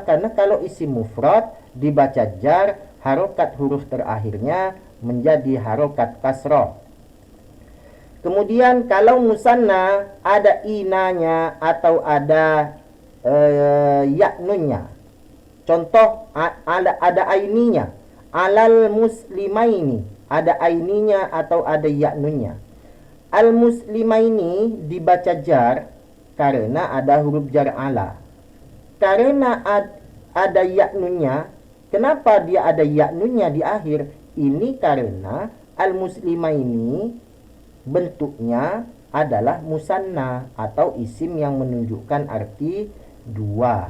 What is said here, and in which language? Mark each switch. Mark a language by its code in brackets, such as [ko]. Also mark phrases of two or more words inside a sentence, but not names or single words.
[id] Karena kalau isim mufrad dibaca jar, harokat huruf terakhirnya menjadi harokat kasroh. Kemudian kalau musanna ada inanya atau ada yaknunnya. Contoh ada aininya. [ar] على المسلمين, [id] ada aininya atau ada yaknunnya. Al muslimaini dibaca jar karena ada huruf jar ala. Karena ada yaknunnya, kenapa dia ada yaknunnya di akhir? Ini karena al-muslimaini bentuknya adalah musanna atau isim yang menunjukkan arti dua.